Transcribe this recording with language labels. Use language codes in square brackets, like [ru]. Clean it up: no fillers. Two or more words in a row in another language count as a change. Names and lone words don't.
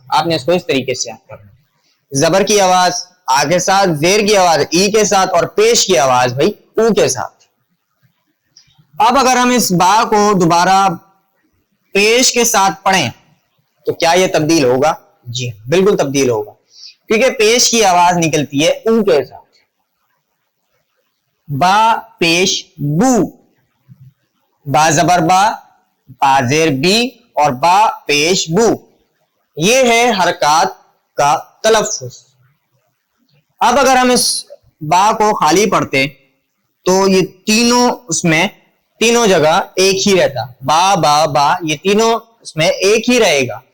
[ur] آپ نے اس کو اس طریقے سے یاد کرنا. زبر کی آواز آ کے ساتھ، زیر کی آواز ای کے ساتھ اور پیش کی آواز بھائی او کے ساتھ. اب اگر ہم اس با کو دوبارہ پیش کے ساتھ پڑھیں تو کیا یہ تبدیل ہوگا؟ جی بالکل تبدیل ہوگا، کیونکہ پیش کی آواز نکلتی ہے او کے ساتھ. با پیش بو، با زبر با، با زیر بی اور با پیش بو. یہ ہے حرکات کا تلفظ. اب اگر ہم اس با کو خالی پڑھتے تو یہ تینوں اس میں تینوں جگہ ایک ہی رہتا. با با با یہ تینوں اس میں ایک ہی رہے گا.